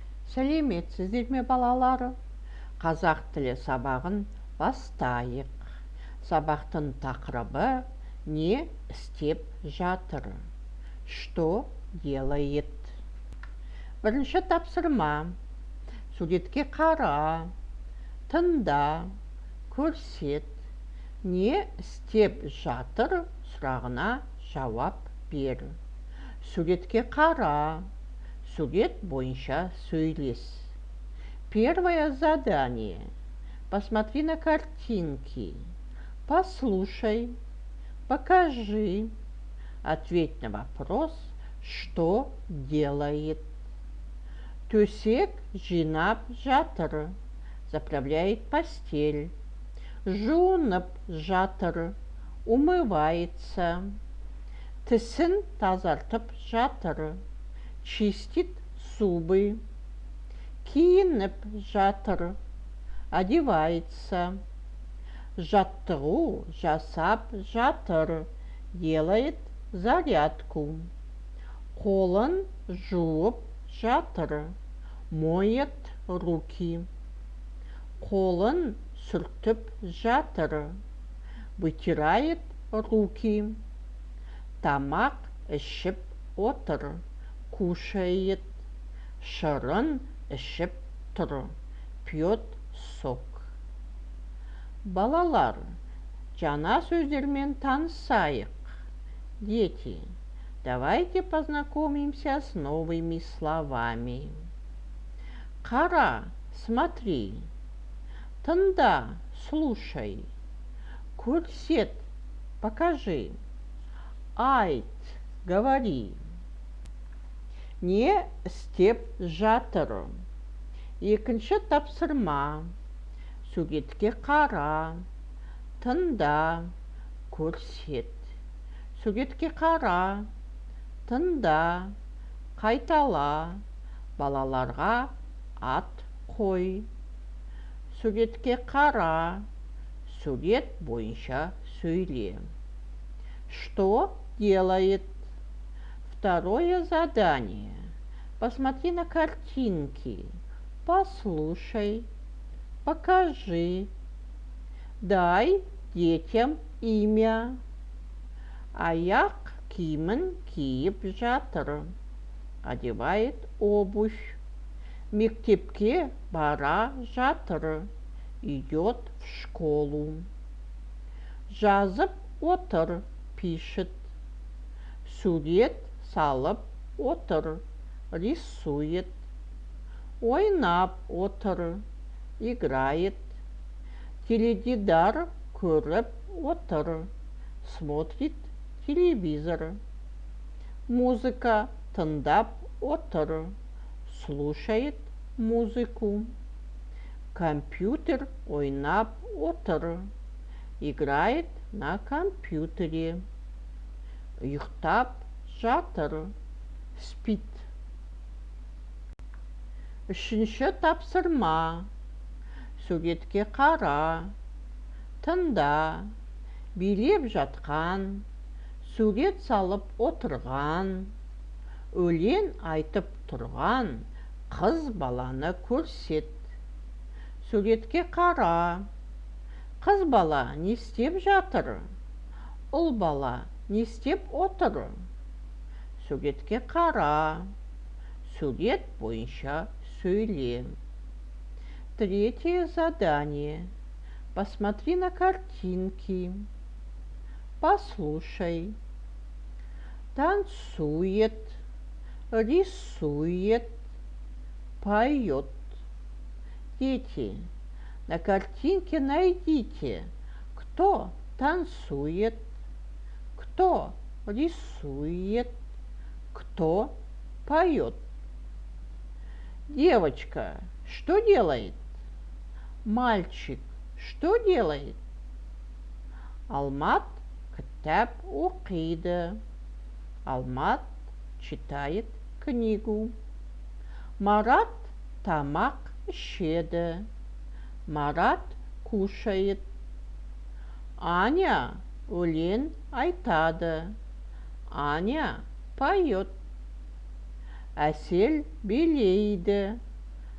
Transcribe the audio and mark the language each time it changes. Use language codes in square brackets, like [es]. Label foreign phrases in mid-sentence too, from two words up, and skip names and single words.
[kk] Сәлеметсіздер ме балалары? Қазақ тілі сабағын бастайық. Сабақтың тақырыбы не істеп жатыр? [ru] Что делает? [kk] Бірінші тапсырма. Суретке қара, тыңда, көрсет. Не істеп жатыр сұрағына жауап бер. Суретке қара. Сурет бойынша сөйлес. [ru] Первое задание. Посмотри на картинки. Послушай. Покажи. Ответь на вопрос, что делает. [kk] Төсек жинап жатыр. [ru] Заправляет постель. [kk] Жуынып жатыр. Умывается. Тісін тазартып жатыр. [ru] Чистит зубы. [kk] Киініп жатыр. Одевается. Жаттығу жасап жатыр. [ru] Делает зарядку. [kk] Қолын жуып жатыр. [ru] Моет руки. [kk] Қолын сүртіп жатыр. [ru] Вытирает руки. [kk] Тамақ ішіп отыр. Кушает. Шырын ішіп тұр. [ru] Пьет сок. [kk] Балалар, жаңа сөздермен танысайық. [ru] Дети, давайте познакомимся с новыми словами. [kk] Қара, смотри. Тыңда, слушай. Көрсет, покажи. Айт, говори. Не істеп жатыр? Екінші тапсырма. Суретке қара. Тыңда, көрсет. Суретке қара. Тыңда, қайтала. Балаларға ат қой. Суретке қара. Сурет бойынша сөйле. [ru] Что делает? Второе задание. Посмотри на картинки. Послушай. Покажи. Дай детям имя. [kk] Аяқ киімін киіп жатыр. [ru] Одевает обувь. [kk] Мектепке бара жатыр. [ru] Идет в школу. [kk] Жазып отыр. Пишет. Сурет салып отыр. Рисует. Ойнап отыр. Играет. Теледидар көріп отыр. [ru] Смотрит телевизор. [kk] Музыка тыңдап отыр. [ru] Слушает музыку. [kk] Компьютер ойнап отыр. [ru] Играет на компьютере. [kk] Ұйықтап жатыр. Спит. Үшінші тапсырма. Суретке қара. Тыңда. Билеп жатқан. Сурет салып отырған. Өлең айтып тұрған қыз баланы көрсет. Суретке қара. Қыз бала не істеп жатыр? Ұл бала не істеп отыр? Суретке қара. Сурет бойынша сөйле. [ru] Третье задание. Посмотри на картинки. Послушай. Танцует. Рисует. Поет. Дети, на картинке найдите, кто танцует, кто рисует, кто поет. Девочка, что делает? Мальчик, что делает? [kk] Алмат кітап оқиды. [ru] Алмат читает книгу. [kk] Марат тамақ ішеді. Марат кушает. Аня өлең айтады. Аня поет. Әсел билейді.